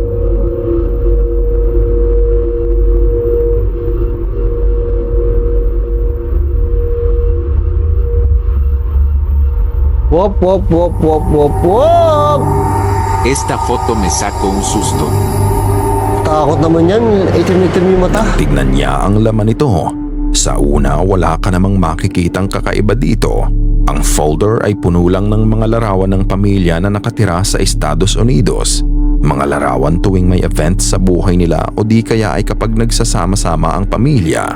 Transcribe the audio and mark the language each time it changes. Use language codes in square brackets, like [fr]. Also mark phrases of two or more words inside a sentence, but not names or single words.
[es] Wop, wop, wop, wop, wop, wop! Esta foto me sacó un susto. [tl] Takot naman yan. Itim-itim yung mata. Tignan niya ang laman nito. Sa una, wala ka namang makikitang kakaiba dito. Ang folder ay puno lang ng mga larawan ng pamilya na nakatira sa Estados Unidos. Mga larawan tuwing may event sa buhay nila o di kaya ay kapag nagsasama-sama ang pamilya.